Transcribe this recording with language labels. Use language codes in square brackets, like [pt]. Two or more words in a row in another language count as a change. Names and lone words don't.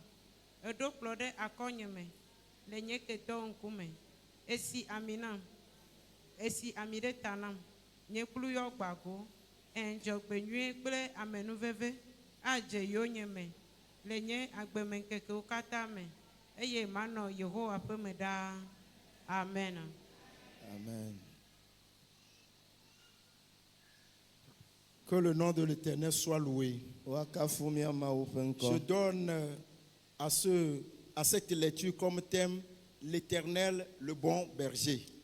[ee] Eɖo kplɔ ɖe akɔnye me le nye ketɔwo ŋkume. Esi ami nam. Esi ami ɖe ta nam. Nye kplu yɔ gbago. Dzɔgbenyui kple amenuveve adze yonye me le nye agbemeŋkekewo katã me. Eye manɔ Yehowa ƒe me ɖaa. Amen. Amen. [fr] Que le nom de l'Éternel soit loué. Je donne à cette lecture comme thème l'Éternel, le bon berger.